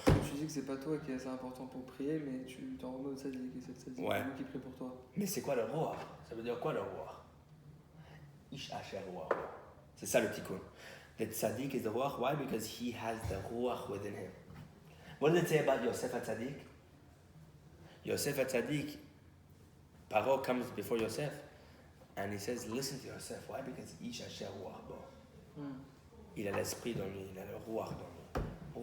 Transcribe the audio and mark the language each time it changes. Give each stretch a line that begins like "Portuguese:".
French: Tu dis que c'est pas toi qui est assez important pour prier, mais tu t'en remets au tzaddik et c'est le tzaddik qui prie pour toi. Mais c'est quoi le ruach? Ça veut dire quoi le ruach?
Hebrew: Ish asher ruach bo.
French: C'est ça le tikkun.
English: The tzaddik is the ruach. Why? Because he has the ruach within him. What does it say about Yosef HaTzadik? Yosef HaTzadik, Paro comes before Yosef, and he says, listen to Yosef. Why? Because
Hebrew: Ish Asher Ruach Bo.
French: Il a l'esprit dans lui, il a le Ruach dans lui.